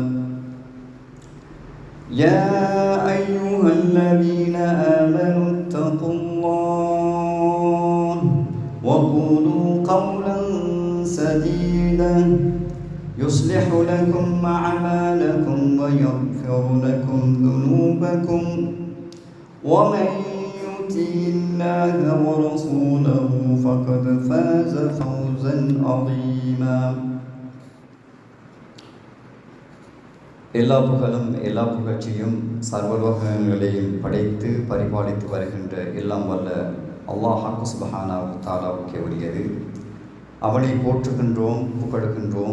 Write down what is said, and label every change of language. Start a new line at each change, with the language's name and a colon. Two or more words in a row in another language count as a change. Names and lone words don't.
Arabic: يا أيها الذين آمنوا اتقوا الله وقولوا قولا سديدا يصلح لكم أعمالكم ويغفر لكم ذنوبكم، ومن يطع الله ورسوله فقد فاز فوزا عظيما.
Tamil: எல்லா புகழும் எல்லா புகழ்ச்சியும் சர்வலோகங்களையும் படைத்து பரிபாலித்து வருகின்ற எல்லாம் வல்ல
Arabic: الله سبحانه و تعالى
Tamil: உரியது. அவனை போற்றுகின்றோம், புகழுகின்றோம்.